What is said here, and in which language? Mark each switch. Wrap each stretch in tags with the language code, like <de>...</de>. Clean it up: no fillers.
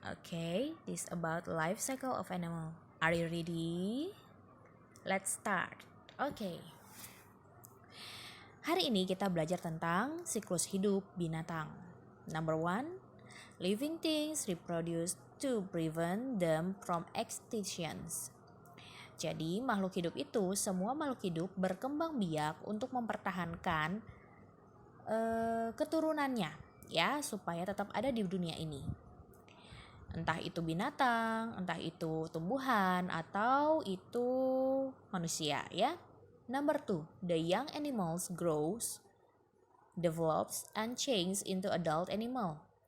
<en>This is about life cycle of animal. Are you ready? Let's start.</en> <id>Hari ini kita belajar tentang siklus hidup binatang.</id> <en>Number 1, living things reproduce to prevent them from extinctions.</en> <id>Jadi makhluk hidup itu, semua makhluk hidup berkembang biak untuk mempertahankan keturunannya ya, supaya tetap ada di dunia ini. Entah itu binatang, entah itu tumbuhan, atau itu manusia ya.</id> <en>Number 2, the young animals grows, develops, and change into adult animal.</en>